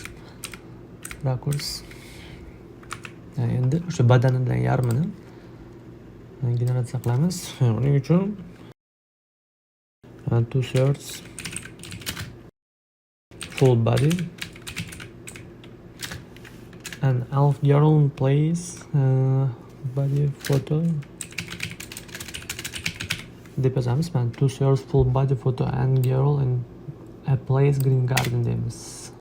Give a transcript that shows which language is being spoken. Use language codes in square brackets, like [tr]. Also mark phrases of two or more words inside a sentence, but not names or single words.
[uz] Rakurs. Endi o'sha badanidan yarmini generatsiya qilamiz. [en] Uning uchun 2/3 full body and elf girl in place body photo [uz] deb yozamiz. [en] 2/3 full body photo and girl in a place Green Garden deymiz.